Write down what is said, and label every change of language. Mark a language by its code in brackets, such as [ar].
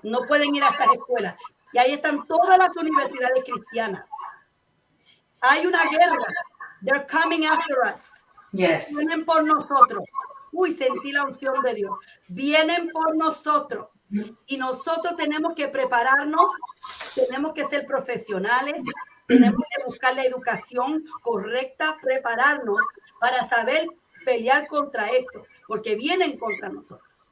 [es] No pueden ir a esas escuelas. Y ahí están todas las universidades cristianas. Hay una guerra. [en] They're coming after us. Yes. [es] Vienen por nosotros. uy, sentí la unción de Dios. Vienen por nosotros y nosotros tenemos que prepararnos, tenemos que ser profesionales, tenemos que buscar la educación correcta, prepararnos para saber pelear contra esto, porque vienen contra nosotros.